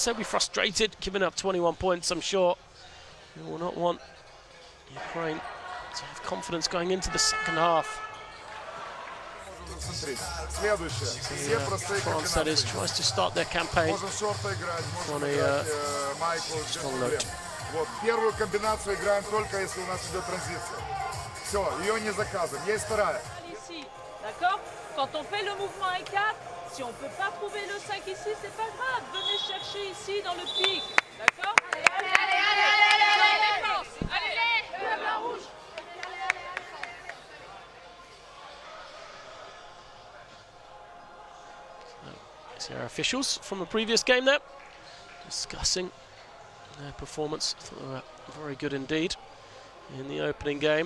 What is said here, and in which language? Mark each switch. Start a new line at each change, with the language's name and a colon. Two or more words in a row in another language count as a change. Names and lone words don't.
English: They'll be frustrated, giving up 21 points, I'm sure. They will not want Ukraine to have confidence going into the second half. France, that is, tries to start their campaign on a strong note.
Russian: Вот, первую комбинацию играем только если у нас идет транзиция. Все, ее не заказываем, есть вторая.
French: Ici, d'accord? Quand on fait le mouvement E4, si on ne peut pas trouver le 5 ici, c'est pas grave. Venez chercher ici dans le pic, d'accord? Allez, allez, allez, allez, allez, allez, allez, la rouge.
English: These are our officials from the previous game there, discussing their performance. I thought they were very good indeed in the opening game.